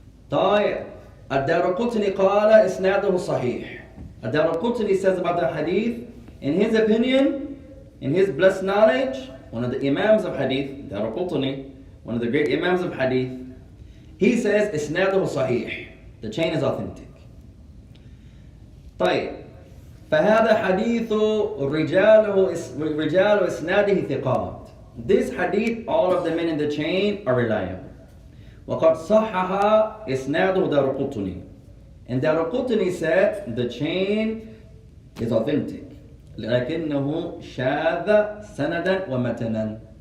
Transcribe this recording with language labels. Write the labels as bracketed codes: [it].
[ar] طيب الدارقطني قال إسناده صحيح. [en] Al-Darqutni says about the hadith, in his opinion, in his blessed knowledge, one of the Imams of hadith, Darqutni, one of the great Imams of hadith, he says, [ar] إسناده صحيح. [en] The chain is authentic. [ar] طيب فهذا حديث رجال إسناده ثقات. [en] This hadith, all of the men in the chain are reliable. [ar] وقد صحح إسناده دارقطني. [en] And Darqutni said the chain is authentic. [ar] لكنه شاذ سندا ومتنا.